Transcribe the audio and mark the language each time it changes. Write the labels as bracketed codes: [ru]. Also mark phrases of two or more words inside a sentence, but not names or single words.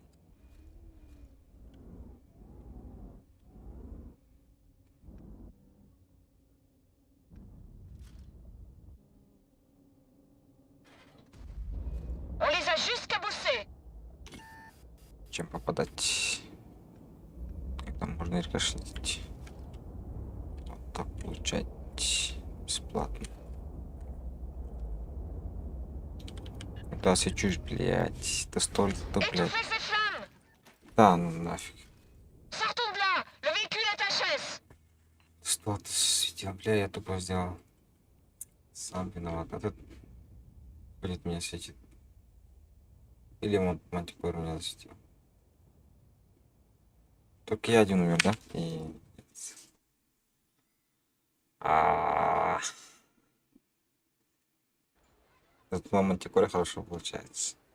[fr] On les a juste cabossés. [ru] Чем попадать? Как там можно рикошетить? Вот так получать бесплатно. Да, свечусь, блядь. Да столько, блядь. [fr] Étouffez ces flammes. [ru] Да, ну нафиг. [fr] Sortons de là. Le véhicule est HS. [ru] Что ты светил, бля, я тупо сделал. Сам виноват. А тут, блядь, меня светит. Или он мантикор меня засветил. Только я один умер, да? И... Этот мантикор хорошо получается.